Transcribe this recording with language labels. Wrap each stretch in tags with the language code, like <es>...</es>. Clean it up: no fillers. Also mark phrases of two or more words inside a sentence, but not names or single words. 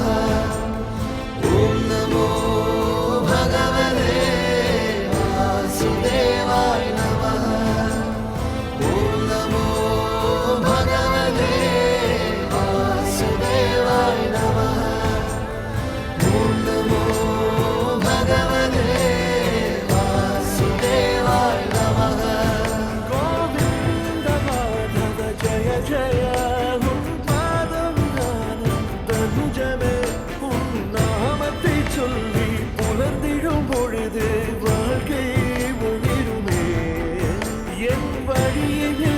<sa>ॐ नमो भगवते वासुदेवाय नमः। ॐ नमो भगवते वासुदेवाय नमः। ॐ नमो भगवते वासुदेवाय नमः।</sa> <ta>கோவிந்த மாதவ ஜய ஜய உன் பாதம் நானும் தஞ்சமே உன் நாமத்தை சொல்லி புலர்ந்திடும் பொழுது வாழ்க்கை ஒளிருமே என் வழியே</ta>